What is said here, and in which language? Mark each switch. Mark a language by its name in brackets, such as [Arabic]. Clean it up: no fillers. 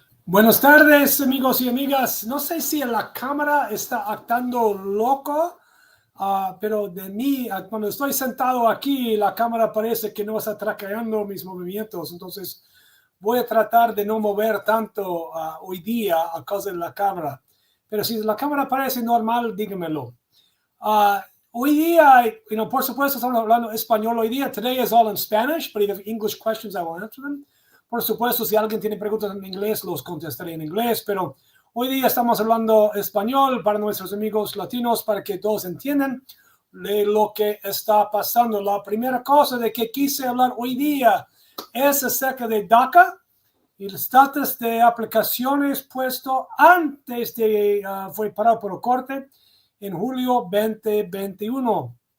[Spanish] Buenas tardes, amigos y amigas. No sé si la cámara está actuando loco, pero de mí, cuando estoy sentado aquí, la cámara parece que no está traqueando mis movimientos. Entonces, voy a tratar de no mover tanto hoy día a causa de la cámara. Pero si la cámara parece normal, dígamelo. Hoy día, por supuesto, estamos hablando español hoy día. [English] Today is all in Spanish, but if you have English questions, I will answer them. [Spanish] Por supuesto, si alguien tiene preguntas en inglés, los contestaré en inglés, pero hoy día estamos hablando español para nuestros amigos latinos, para que todos entiendan de lo que está pasando. La primera cosa de que quise hablar hoy día es acerca de DACA y el estatus de aplicaciones puesto antes de fue parado por la corte en julio 2021.